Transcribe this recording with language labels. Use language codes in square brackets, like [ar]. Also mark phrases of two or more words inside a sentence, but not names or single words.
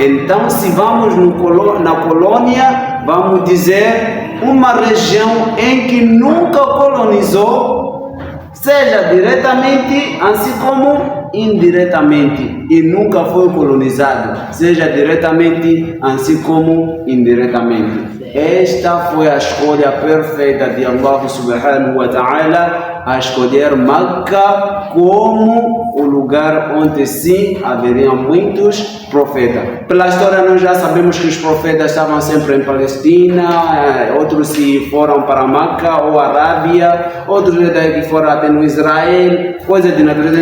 [pt] Então, se vamos na colônia, vamos dizer uma região em que nunca colonizou seja diretamente, assim como indiretamente, e nunca foi colonizado, seja diretamente, assim como indiretamente. Esta foi a escolha perfeita de [ar] الله سبحانه وتعالى, [pt] a escolher Meca como o lugar onde sim haveriam muitos profetas. Pela história nós já sabemos que os profetas estavam sempre em Palestina, outros se foram para Meca ou Arábia, outros que foram até no Israel, coisa de natureza.